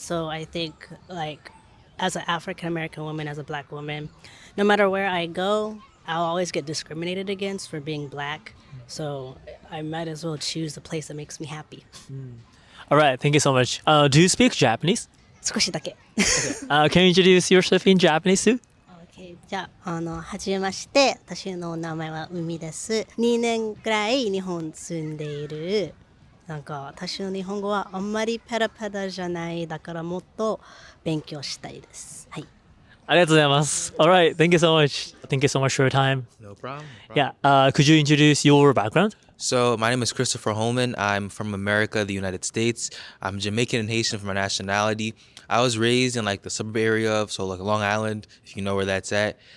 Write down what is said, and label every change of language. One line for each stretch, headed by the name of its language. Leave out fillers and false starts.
English: So I think, like, as an African American woman, as a black woman, no matter where I go, I'll always get discriminated against for being black. So I might as well choose the place that makes me happy. All right, thank you so much. Do you speak Japanese?
Japanese: 少しだけ。
English: Can you introduce yourself in Japanese too?
Japanese: Okay, じゃあ、はじめまして。私の名前は海です。 2年くらい日本住んでいる。なんか私の日本語はあんまりペラペラじゃない。だからもっと勉強したいです。はい。ありがとうございます。
English: All right, thank you so much. Thank you so much for your time. No problem. Yeah, could you introduce your background? So my name is Christopher Holman. I'm from America, the United States. I'm Jamaican and Haitian for my nationality. I was raised in like the suburb area of like Long Island, if you know where that's at.